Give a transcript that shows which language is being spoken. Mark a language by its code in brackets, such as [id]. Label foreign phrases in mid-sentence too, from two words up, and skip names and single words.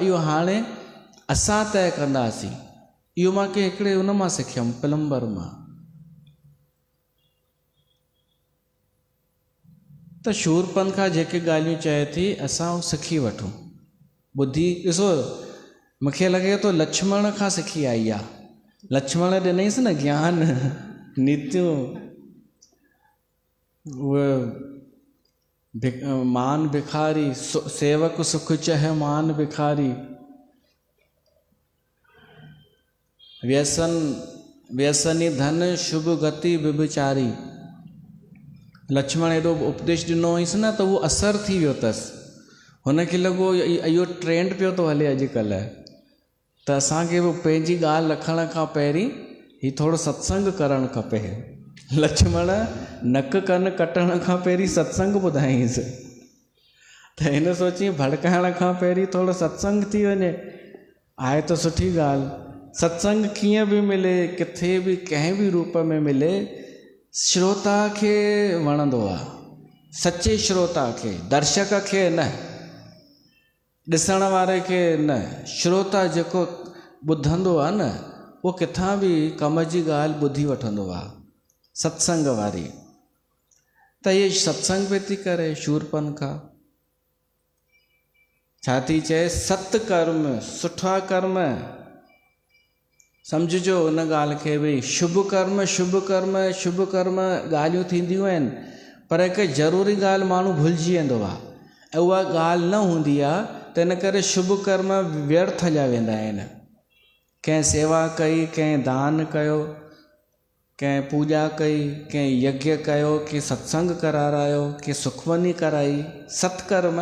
[sd] इहो हाणे असां तय कंदासीं। इहो मां के हिकिड़े हुन मां सिखियमि, पिलम्बर मां। त शूरपनखा जेके ॻाल्हियूं चए थी असां सिखी वठूं, ॿुधी ॾिसो। मूंखे लॻे थो लक्ष्मण खां सिखी आई आहे। लक्ष्मण ॾिनईंसि न ज्ञान नीतियूं, [awa] उहे मान भिखारी सेवक सुख चह मान भिखारी, व्यसनी धन शुभ गति विभिचारी। [sd] लक्ष्मण एॾो उपदेश ॾिनो हुयसि न त उहो असरु थी वियो अथसि। हुनखे लॻो इहो ट्रेंड पियो थो हले अॼुकल्ह, त असांखे बि पंहिंजी ॻाल्हि रखण खां पहिरीं हीउ थोरो सत्संग करणु खपे। लक्ष्मण नक कन कटण खां पहिरीं सत्संग ॿुधाईंसि, त हिन सोची भड़काइण खां पहिरीं थोरो सत्संग थी वञे, आहे त सुठी ॻाल्हि। सत्संग कीअं बि मिले, किथे बि कंहिं बि रूप में मिले, श्रोता खे वणंदो आहे, सचे श्रोता खे, दर्शक खे न, ॾिसण वारे खे न। श्रोता जेको ॿुधंदो आहे न, उहो किथां बि कम जी ॻाल्हि ॿुधी वठंदो आहे, सत्संग वारी। त इहे सत्संग पे थी करे शूरपनखा। छा थी चए? सत्कर्म, सुठा कर्म। सम्झिजो उन ॻाल्हि खे भई शुभ कर्म शुभ कर्म शुभ कर्म ॻाल्हियूं थींदियूं आहिनि, पर हिकु ज़रूरी ॻाल्हि माण्हू भुलिजी वेंदो आहे, ऐं उहा ॻाल्हि न हूंदी आहे, त इन करे शुभ कर्म व्यर्थ हलिया वेंदा आहिनि। कंहिं सेवा कई, कंहिं दान कयो, कंहिं पूॼा कई, कंहिं यज्ञ कयो, कंहिं सत्संग करारायो, कंहिं सुखमनी कराई, सत्कर्म।